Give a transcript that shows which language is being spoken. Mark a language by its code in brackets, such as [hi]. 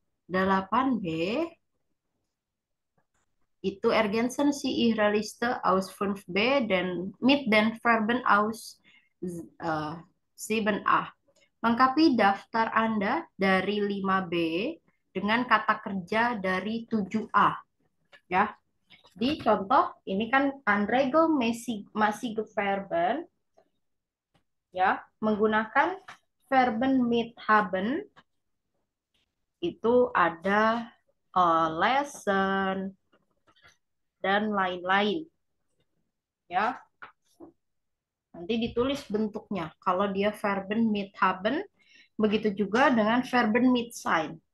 [id] 8B itu [de] ergänzen Sie Ihre Liste aus 5B dan mit den Verben aus 7A. [id] Lengkapi daftar Anda dari 5B dengan kata kerja dari 7A. Ya, di contoh ini kan unregelmäßige Verben, ya, menggunakan Verben mit haben itu ada lesson dan lain-lain, ya. Nanti ditulis bentuknya. Kalau dia Verben mit haben, begitu juga dengan Verben mit sein.